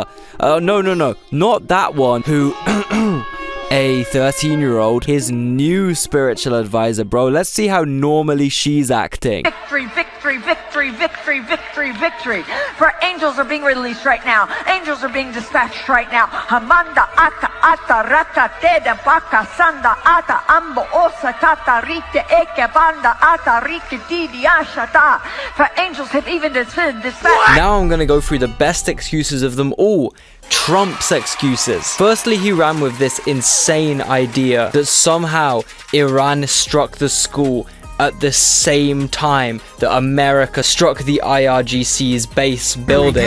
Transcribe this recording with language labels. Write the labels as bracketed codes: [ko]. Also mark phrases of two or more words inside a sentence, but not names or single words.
[en] No, not that one, who... a 13-year-old, his new spiritual advisor, bro. Let's see how normally she's acting. Victory, victory, victory, victory, victory, victory. For angels are being released right now. Angels are being dispatched right now. Hamanda ata ata rata teda baka sanda ata ambo osa tata rite eke banda ata rike didi ashata. For angels have even dispatched. Now I'm gonna go through the best excuses of them all. Trump's excuses. Firstly, he ran with this insane idea that somehow Iran struck the school at the same time that America struck the IRGC's base building.